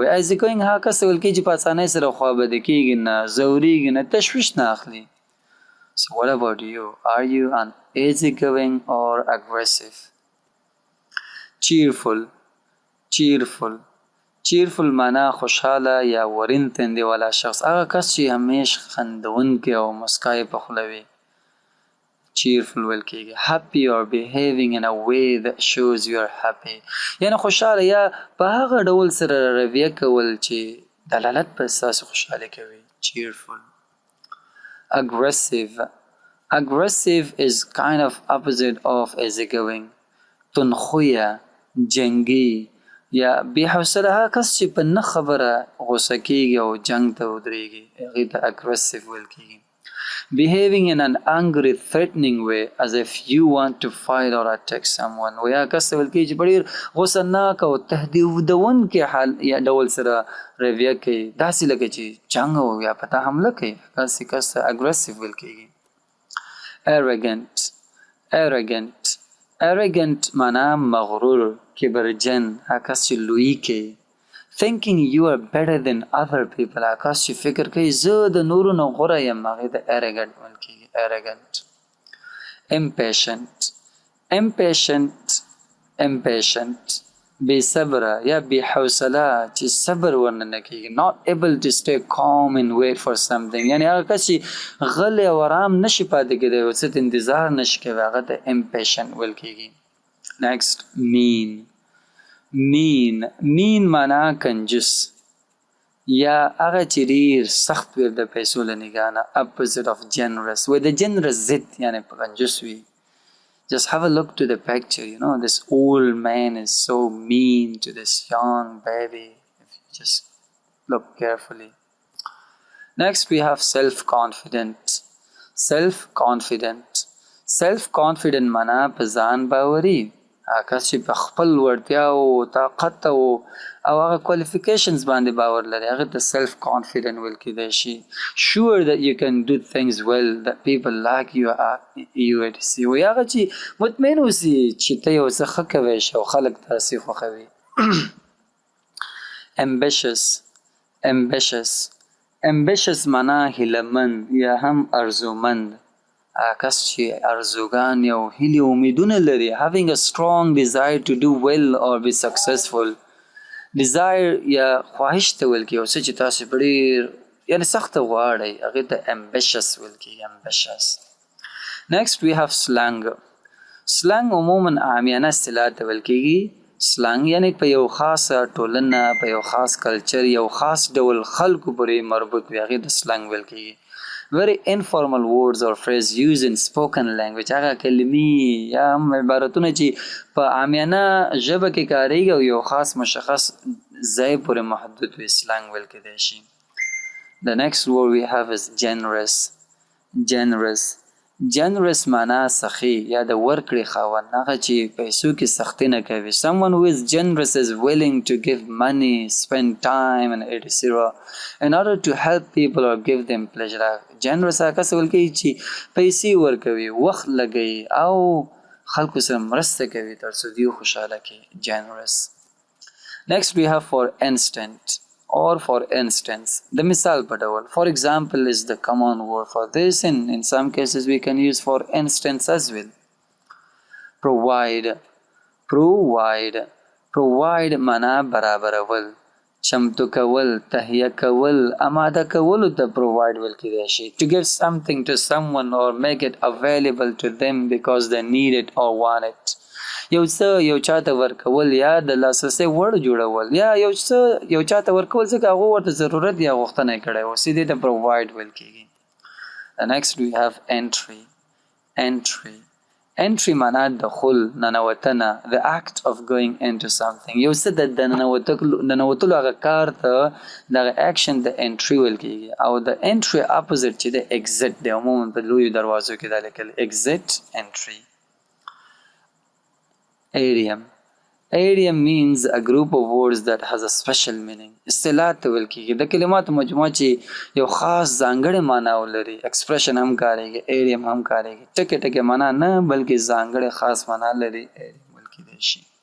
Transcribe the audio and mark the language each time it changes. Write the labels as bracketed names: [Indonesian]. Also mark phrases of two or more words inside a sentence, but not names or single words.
[Pashto] easygoing هغه کس ویل کیږي چې په اسانۍ سره خوابدي کیږي نه، ځوریږي نه، تشویش نه اخلي. [English] So what about you? Are you an easygoing or aggressive? [Pashto] Cheerful معنا خوشحاله یا ورین تندې والا شخص. هغه کس چې همیش خندونکی او مسکای په خوله وي cheerful ویل کیږي. [English] Happy or behaving in a way that shows you are happy. [Pashto] یعنی خوشحاله یا په هغه ډول سره رویه کول چې دلالت په احساس خوشحالي کوي. [English] Cheerful. Aggressive is kind of opposite of easygoing. [Pashto] تندخویه، جنگی یا بې حوصله هغه کس چې په نه خبره غوسه کیږي او جنگ ته ودرېږي هغې ته aggressive ویل کیږي. [English] Behaving in an angry, threatening way as if you want to fight or attack someone. [Pashto] هغه کس ویل کیږي چې په ډېر غوسه ناک او تهدیدونکي حال یا ډول سره رویه کوي، داسې لکه چې جنګ او یا په تا حمله کوي. داسې کس ته aggressive ویل کیږي. Arrogant معنا مغرور، کبرجن، هغه کس چې لویی کوي. [English] Thinking you are better than other people [Pashto] هغه کس چې فکر کوي زه د نورو نه غوره یم هغې ته arrogant ویل کیږي. [English] Arrogant. [Pashto] Impatient بې صبره یا بې حوصله چې صبر ورنه نه کیږي. [English] Not able to stay calm and wait for something. [Pashto] یعنی هغه کس چې غلی او آرام نشي پاتې کېدی او څه ته انتظار نشي کوي هغه ته impatient ویل کیږي. [English] Next, mean. mean [Pashto] معنا کنجوس یا هغه چې ډېر سخت وي د پیسو له نګاه نه [English] opposite of generous [Pashto] وي د generous ضد یعنې کنجوس وي. [English] Just have a look to the picture, you know, this old man is so mean to this young baby. If you just look carefully. Next we have self-confident. [Pashto] Self-confident معنا په ځان باوري. کس چې په خپل وړتیا او طاقت او هغه qualifications باندې باور لري هغه ته self confident ویل کېدای شي. [English] Sure that you can do things well, that people like you to see. [Pashto] و هغه چې مطمئن اوسي چې ته یو څه ښه کوی شي او خلک تاسې خوښوي. ambitious معنا هیلهمند یا هم ارزومند. کس چې ارزوګان یا هیلې امیدونه لري [English] having a strong desire to do well or be successful. [Pashto] desire یا خواهش ته ویل کېږي یو څه چې تاسې په ډېر یعنې سخته غواړئ هغې ته ambitious ویل کېږي. [English] ambitious. next we have slang [Pashto] عموما عامیانه اصطلاح ته ویل کېږي. slang یعنې په یو خاصه ټولنه په یو خاص کلچر یو خاص ډول خلکو پورې مربوط وي هغې ته slang ویل کېږي. [English] very informal words or phrase used in spoken language. [Pashto] هغه کلمې یا هم عبارتونه چې په عامیانه ژبه کې کارېږي او یو خاص مشخص ځای پورې محدود وي slang ویل کېدای شي. [English] The next word we have is generous [Pashto] معنا سخي یا د ورکړې خاوند هغه چې پیسو کې سختي نه کوي. [English] someone who is generous is willing to give money, spend time and etc. in order to help people or give them pleasure. [Pashto] generous هغه څه ویل کېږي چې پیسې ورکوي وخت لګوي او خلکو سره مرسته کوي تر څو دوی خوشحاله کړي. [English] generous. next we have for instance. [Pashto] د مثال په ډول [English] for example is the common word for this and in some cases we can use for instance as well. [Pashto] provide معنا برابرول چمتو کول تهیه کول اماده کولو ته provide ویل کېدای شي. [English] to give something to someone or make it available to them because they need it or want it. [Pashto] یو چاته ورکول یا د لاسرسي وړ جوړول یا یو چاته ورکول ځکه هغه ورته ضرورت یا غوښتنه یې کړی و سیدې ته provide ویل کېږي. [English] next we have entry [Pashto] معنا دخول ننوتنه [English] the act of going into something. [Pashto] یو څه د ننوتلو هغه کار ته دغه action د entry ویل کېږي او د [English] entry opposite [Pashto] چې د exit دی عموما په لویو دروازو کې دا لیکل [English] exit entry. Idiom means a group of words that has a special meaning. [Pashto] اصطلاح ته ویل کېږي د کلماتو مجموعه چې یو خاص ځانګړې معنا ولري. expression هم کارېږي idiom هم کارېږي. ټکي معنا نه بلکې ځانګړې خاص معنا لري idiom ویل کېدای شي.